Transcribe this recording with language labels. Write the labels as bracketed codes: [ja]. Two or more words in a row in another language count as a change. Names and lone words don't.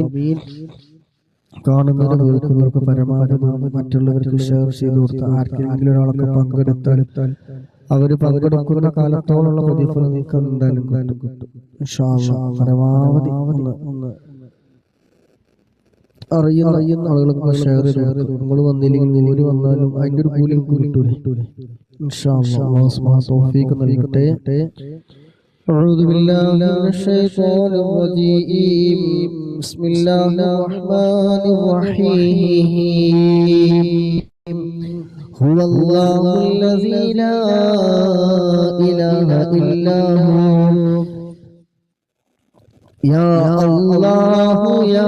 [ml] കാണുന്നവർ കേൾക്കുന്നവർക്ക് പരമാവധി മറ്റുള്ളവർക്ക് ഷെയർ ചെയ്തു കൊടുത്ത ആർക്കെങ്കിലും ഒരാളൊക്കെ പങ്കെടുത്താൽ അവര് പങ്കെടുക്കുന്ന കാലത്തോളം പ്രതിഫലം നിങ്ങൾക്ക് എന്തായാലും കിട്ടും. [ar] إن شاء الله [ml] പരമാവധി ഒന്ന് അറിയുന്ന ആളുകൾക്ക് ഷെയർ ചെയ്തു. നിങ്ങൾ വന്നില്ലെങ്കിൽ ഓര് വന്നാലും അതിന്റെ ഒരു കൂലി കിട്ടൂലേ. [ar] إن شاء الله الله سبحانه [ml] തൗഫീഖ് നൽകട്ടെ. [ar] أعوذ بالله من الشيطان الرجيم بسم الله الرحمن الرحيم هو الله الذي لا إله إلا هو يا الله يا